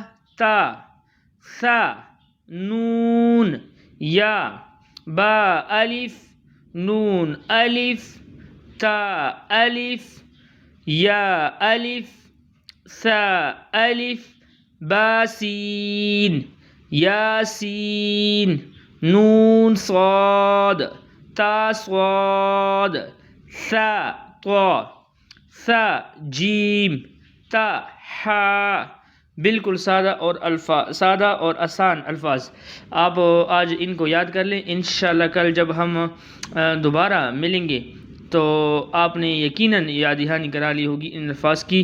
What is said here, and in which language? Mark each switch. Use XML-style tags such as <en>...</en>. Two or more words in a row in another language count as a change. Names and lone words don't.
<ar>تا ثا نون یا با الف نون الف تا الف یا الف ثا الف با سین یاسین نون صاد تا صاد ثا طا ثا جیم تا ہا.</ar> <ur>بالکل سادہ اور آسان الفاظ. آپ آج ان کو یاد کر لیں. انشاءاللہ کل جب ہم دوبارہ ملیں گے تو آپ نے یقیناً یاد دہانی کرا لی ہوگی ان الفاظ کی.</ur>